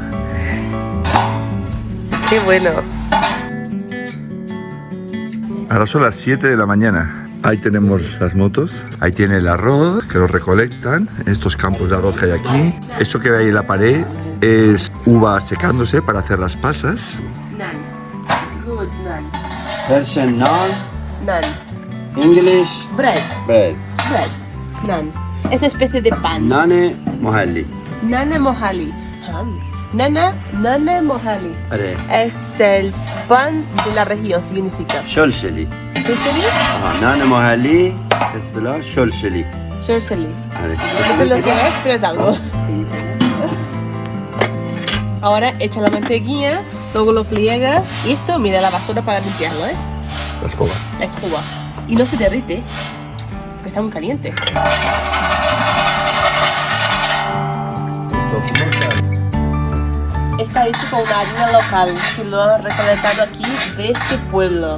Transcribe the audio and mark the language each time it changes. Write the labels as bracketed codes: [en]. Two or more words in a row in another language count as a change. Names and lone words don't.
[es] ¡Qué bueno! Ahora son las 7 de la mañana. Ahí tenemos las motos. Ahí tiene el arroz, que lo recolectan. En estos campos de arroz que hay aquí. Esto que ve ahí en la pared es uva secándose para hacer las pasas. [en] Naan. Good naan. Persian naan, Naan. English Bread. bread, Bread. Naan. [es] Es especie de pan. [fa] نان محلی. نان محلی. نان محلی. Are [es] Es el pan de la región, significa. [fa] شلشلي. ¿Shorsheli? نان محلی اصطلاح شلشلي. Shorsheli. Are. [es] No sé lo que es, pero es algo. Ahora echa la mantequilla, luego lo friega. Y esto, mira, la basura para limpiarlo, ¿eh? La escoba. La escoba. Y no se derrite, porque está muy caliente. Está hecho con una harina local que lo han recolectado aquí de este pueblo.